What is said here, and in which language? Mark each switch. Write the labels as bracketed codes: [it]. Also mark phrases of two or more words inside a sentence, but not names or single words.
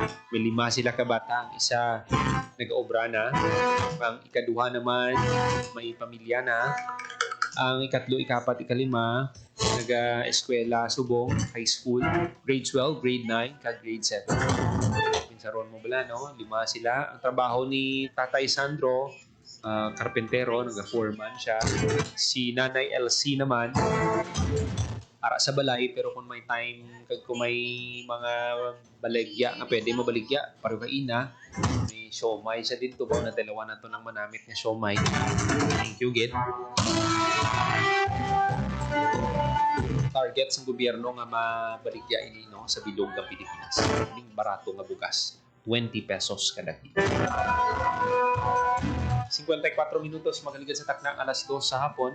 [hil] May 5 sila kabata, ang isa nag-obra na, ang ikaduha naman may pamilya na, ang ikatlo, ikapat, ikalima nag-eskwela subong, [en] high school, [hil] grade 12, grade 9, kag grade 7. Pinsaron mo bala, no? 5 sila. Ang trabaho ni Tatay Sandro, karpentero, nag-foreman siya. Si Nanay LC naman, para sa balay, pero kung may time, kung may mga baligya na pwede mabaligya, pareho kaina, may siomay siya dito, ba na dalawa na to ng manamit na siomay. [en] Thank you, [hil] Gid. Target sa gobyerno nga mabaligya ini, no, sa bilog ng Pilipinas. Yung barato nga bugas, 20 pesos kada kilo. 54 minutos magaligad sa taknang 2:00 sa hapon.